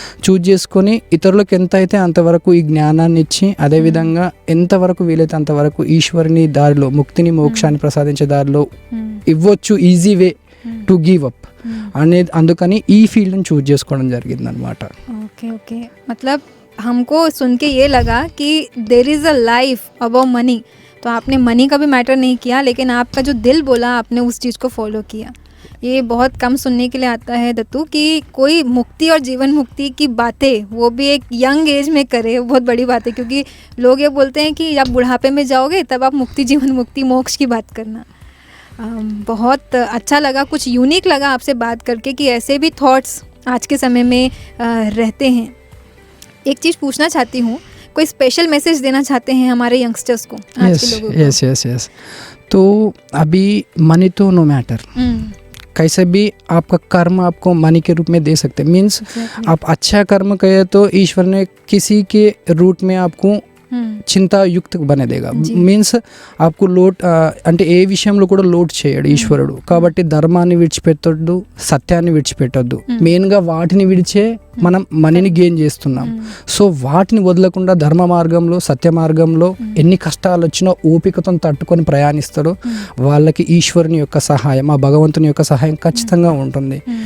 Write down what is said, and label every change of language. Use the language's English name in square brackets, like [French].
[Telugu] Choose చేసుకొని ఇతరులకు ఎంత అయితే అంతవరకు ఈ జ్ఞానాన్ని ఇచ్చి, అదేవిధంగా ఎంతవరకు వీలైతే అంతవరకు ఈశ్వరుని దారిలో ముక్తిని మోక్షాన్ని ప్రసాదించే దారిలో ఇవ్వచ్చు, [English] easy way to give up [Telugu] అనేది. అందుకని ఈ ఫీల్డ్ని చూజ్ చేసుకోవడం జరిగింది అనమాట. [Hindi] ఓకే ఓకే, मतलब हमको सुन के ये लगा कि [English] There is a life above money. [Hindi] तो आपने मनी का भी मैटर नहीं किया, लेकिन आपका जो दिल बोला आपने उस चीज़ को फॉलो किया. ये बहुत कम सुनने के लिए आता है दत्तू कि कोई मुक्ति और जीवन मुक्ति की बातें वो भी एक यंग एज में करे, बहुत बड़ी बात है. क्योंकि लोग ये बोलते हैं कि जब बुढ़ापे में जाओगे तब आप मुक्ति जीवन मुक्ति मोक्ष की बात करना. बहुत अच्छा लगा, कुछ यूनिक लगा आपसे बात करके कि ऐसे भी थॉट्स आज के समय में रहते हैं. एक चीज़ पूछना चाहती हूँ, कोई स्पेशल मैसेज देना चाहते हैं हमारे यंगस्टर्स को, आज के लोगों को? यस. तो अभी मनी तो नो मैटर, कैसे भी आपका कर्म आपको मनी के रूप में दे सकते. मीन्स आप अच्छा कर्म करें तो ईश्वर ने किसी के रूट में आपको [Telugu] చింత యుక్త బనేదేగా. మీన్స్ ఆప్కు లోడ్ అంటే ఏ విషయంలో కూడా లోడ్ చేయడు ఈశ్వరుడు. కాబట్టి ధర్మాన్ని విడిచిపెట్టొద్దు, సత్యాన్ని విడిచిపెట్టొద్దు. మెయిన్గా వాటిని విడిచే మనం మనీని గెయిన్ చేస్తున్నాం. సో వాటిని వదలకుండా ధర్మ మార్గంలో, సత్య మార్గంలో ఎన్ని కష్టాలు వచ్చినా ఓపికతో తట్టుకొని ప్రయాణిస్తాడో వాళ్ళకి ఈశ్వరుని యొక్క సహాయం, ఆ భగవంతుని యొక్క సహాయం ఖచ్చితంగా ఉంటుంది.